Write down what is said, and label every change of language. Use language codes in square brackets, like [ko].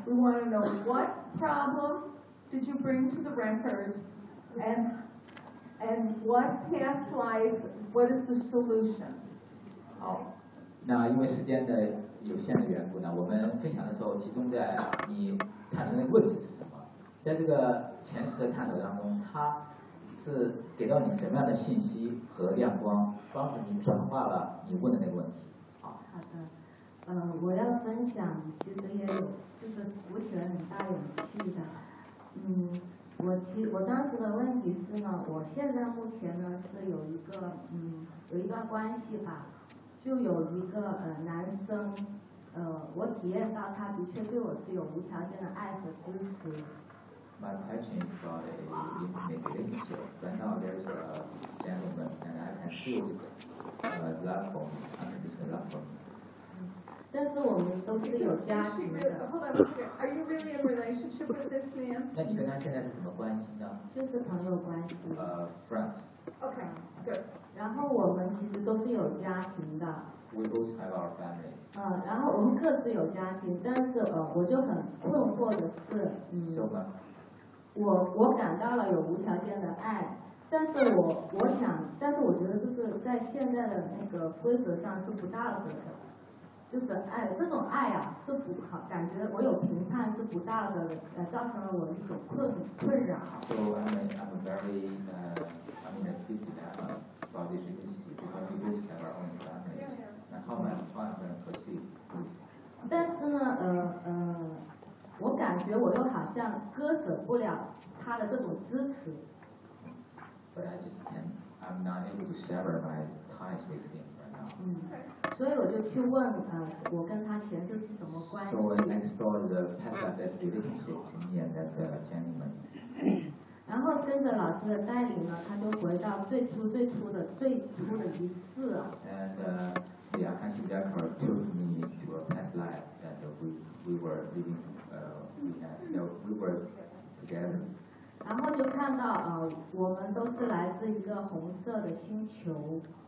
[en] We want to know what problem did you bring to the records, and what past life, what is the solution? [zh] 好，那因为时间的有限的缘故呢，我们分享的时候集中在你探索的问题是什么，在这个前世的探索当中，它是给到你什么样的信息和亮光，帮助你转化了你问的那个问题。好的。我要分享其实也有就是鼓起了很大勇气的。我当时的问题是呢，我现在目前呢是有一个有一段关系吧，就有一个男生，我体验到他的确对我是有无条件的爱和支持。 [en] My question is about a intimate relationship. Right now there's a gentleman and I can feel the love for me, unconditional love for me. [zh] 但是我们都是有家庭的。 [en] Are you really in relationship with this man? [zh] 那你跟他现在是什么关系呢？就是朋友关系。 [en] Friends. Okay, good. [zh] 然后我们其实都是有家庭的。 [en] We both have our family. [zh] 然后我们各自有家庭，但是我就很困惑的是，我感到了有无条件的爱。但是我想，但是我觉得就是在现在的那个规则上是不大合的。就是爱，这种爱啊，是不好，感觉我有评判是不大的，造成了我一种困扰。 [en] So I'm very, busy about this issue because we both have our own family. And how my partner perceive? [zh] 但是呢，我感觉我又好像割舍不了他的这种支持。 [en] But I just can't. I'm not able to sever my ties with him. [zh] 所以我就去问我跟他前世是什么关系。 [en] So I explored the past life relationship with me and that gentleman. [zh] 然后跟着老师的带领呢，他就回到最初的一次。 [en] And yeah, I think that part took me to a past life that we were living, we were together. [zh] 然后就看到我们都是来自一个红色的星球。